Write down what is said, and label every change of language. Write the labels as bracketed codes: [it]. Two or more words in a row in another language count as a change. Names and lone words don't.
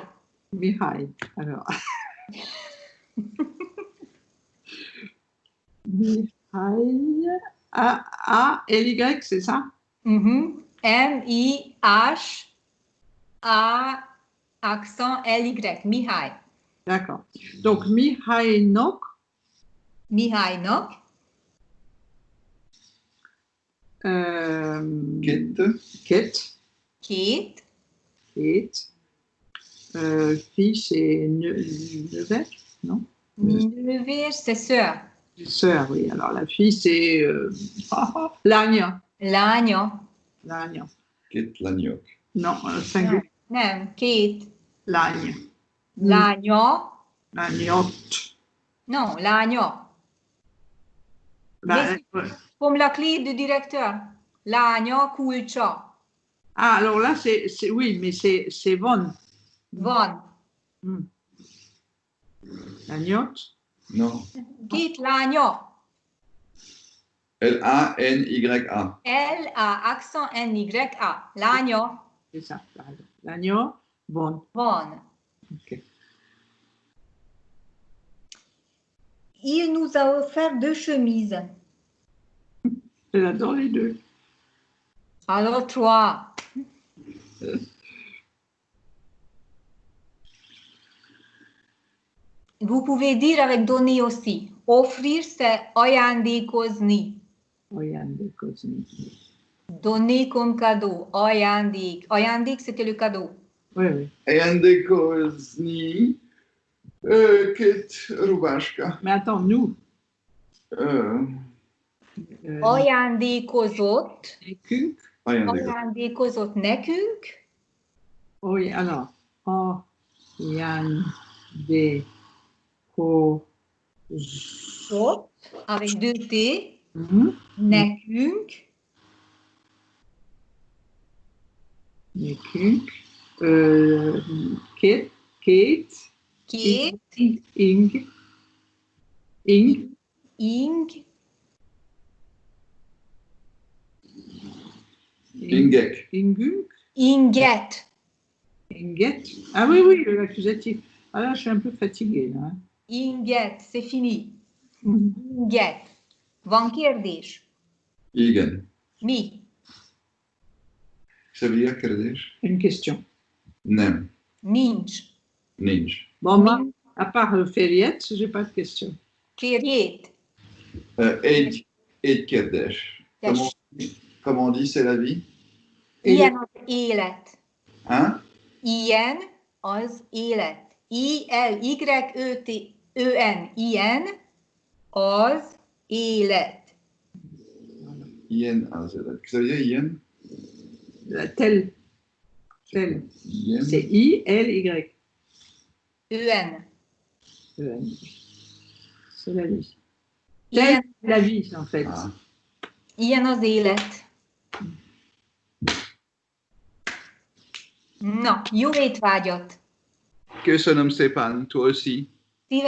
[fr] Mihail. Alors. Mihail. A-L-Y, c'est ça? M-I-H-A, accent L-Y. Mihaly. D'accord. Donc, [hu] Mihailnok. Mihailnok. Kate. Kate. [fr] Fille, c'est Nevers, non? Nevers, c'est sœur. Sœur, oui. Alors, la fille, c'est Lagna. [hu] Lánya. Lagna. Kate Lagnoc. [fr] Non, singulier. [hu] Nem, Kate. Lagna. Lánya. Lagnot. [fr] Non, lánya. Bah, Comme la clé du directeur. [hu] Lánya kulcsa. [fr] Ah, alors là, oui, mais c'est Von. [hu] Van. Lagnot. [fr] Non. [hu] Két lánya. L-A-N-Y-A. [fr] L-A, accent N-Y-A. Lánya. C'est ça. Lagnot. Von. [hu] Van. [fr] Ok. Il nous a offert 2 chemises. Elle adore les deux. Alors 3. Vous pouvez dire avec donner aussi. Offrir, c'est ajándékozni. [hu] Ajándékozni. [fr] Donner comme cadeau. [hu] Ajándék. Ajándék, [fr] c'était le cadeau. Oui, oui. [hu] Ajándékozni. Kate Rubáska. [fr] Mais attends, nous. [hu] Ajándékozott. Nekünk. Ajándékozott nekünk. [fr] Oui, alors. [hu] Ajándékozott. [fr] Avec 2 T. Nekünk. [hu] Nekünk. Kate. Ing. Ingek. Inget. [fr] Ah oui, oui, l'accusatif. Ah là, je suis un peu fatiguée. Là. Inget, c'est fini. [hu] Inget. Van kérdés? Igen. Mi? [fr] Ça veut dire kérdés? Une question. [hu] Nem. Nincs. Nincs. [fr] Bon, moi, à part Ferriette, je n'ai pas de question. [hu] Férjét. Egy kérdés. [fr] Comment on dit c'est la vie? [hu] Ilyen az élet. [fr] Hein? [hu] Ilyen az élet. I-L-Y-E-T-E-N. Ilyen az élet. Ilyen az élet. [fr] Ça veut dire ilyen? Tel. C'est I-L-Y. E-N. C'est la vie. [hu] Ilyen, [fr] La vie, en fait. Ah. [hu] ilyen az élet. Na, jó étvágyat! Köszönöm szépen, [fr] toi aussi. [hu] Szíves